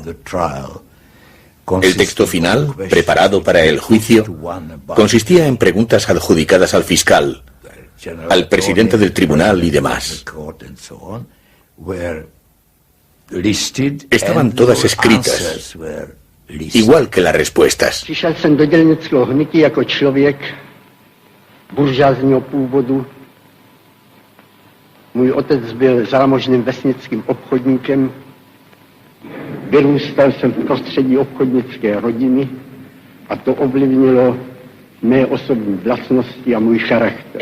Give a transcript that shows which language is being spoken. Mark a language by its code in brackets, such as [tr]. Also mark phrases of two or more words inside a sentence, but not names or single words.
[es] El texto final, preparado para el juicio, consistía en preguntas adjudicadas al fiscal, al presidente del tribunal y demás. Estaban todas escritas, igual que las respuestas. [cs] Můj otec byl zámožným vesnickým obchodníkem. Vyrůstal jsem v prostředí obchodnické rodiny a to ovlivnilo mé osobní vlastnosti a můj charakter.